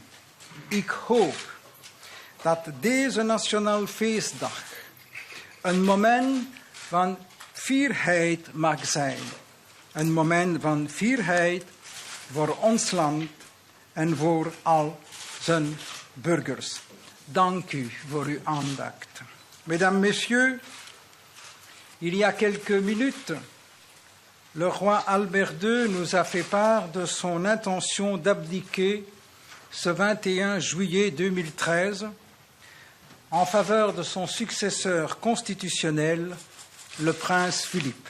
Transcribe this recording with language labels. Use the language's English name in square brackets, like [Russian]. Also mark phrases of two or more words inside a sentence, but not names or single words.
[Dutch] Ik hoop dat deze nationale feestdag een moment van fierheid mag zijn. Een moment van fierheid voor ons land en voor al zijn burgers. Dank u voor uw aandacht. [French] Mesdames, Messieurs, il y a quelques minutes, le roi Albert II nous a fait part de son intention d'abdiquer ce 21 juillet 2013 en faveur de son successeur constitutionnel, le prince Philippe.